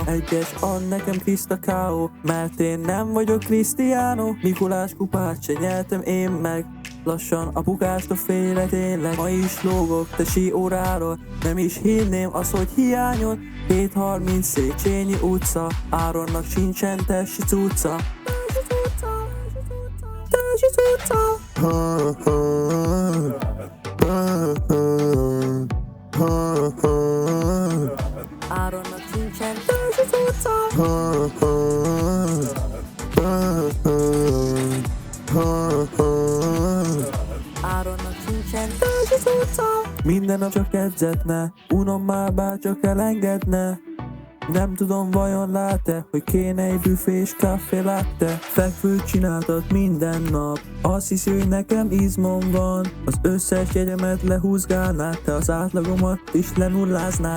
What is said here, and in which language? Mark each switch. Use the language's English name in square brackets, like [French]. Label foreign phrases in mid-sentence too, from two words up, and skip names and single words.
[Hungarian] Egyes ad nekem Krista K.O. Mert én nem vagyok Cristiano. Mikulás kupát se nyertem én meg. Lassan a bukástól félek tényleg. Ma is lógok tesi óráról. Nem is hinném az, hogy hiányod. 7:30 Széchenyi utca. Áronnak sincsen tesi cucca. Tesi cucca. Áronnak sincsen tesi cucca. Áronnak sincsen tesi cucca. Minden nap csak edzetne, unom már bárcsak elengedne. Nem tudom, vajon lát-e, hogy kéne egy büfés [Italian] kaffé latte. [Hungarian] Fekvőt csináltat minden nap, azt hiszi, hogy nekem izmom van. Az összes jegyemet lehúzgálnád, te az átlagomat is lenulláznád.